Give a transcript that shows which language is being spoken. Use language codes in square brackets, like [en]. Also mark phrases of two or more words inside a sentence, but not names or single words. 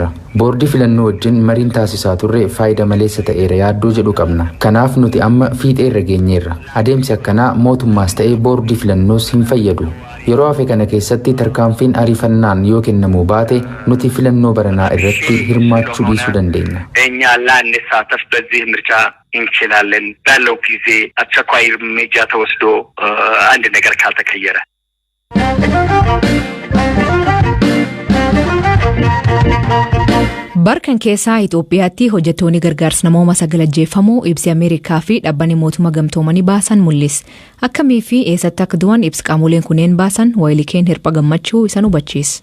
[om] Boordii filannoo wajjin mariin taasisaa turre faayida maleessa ta'eera yaaddoo jedhu qabna. Kanaaf nuti amma fiixee irra geenyeerra. Adeemsi akkanaa mootummaas ta'ee boordii filannoos hin fayyadu. Yeroo hafe kana keessatti tarkaanfiin ariifannaan yoo kennamuu baate nuti filannoo baranaa irratti hirmaachuu dhiisuu dandeenya. [am] እኛ ላንሳተፍ በዚህ ምርጫ እንችላለን ባለው ጊዜ አስቸኳይ እርምጃ ተወስዶ አንድ ነገር ካልተቀየረ [om] Barkan keessaa Itoophiyaatti hojjettoonni gargaarsa namooma sagalajjeeffamuu ibsi Ameerikaa fi dhaabbanni mootummaa gamtoomanii baasan mul'isa. Akkamii fi eessatti akka du'an ibsi qaamoleen kunneen baasan Waayilikeen Hirphaa Gammachuu isa hubachiisa.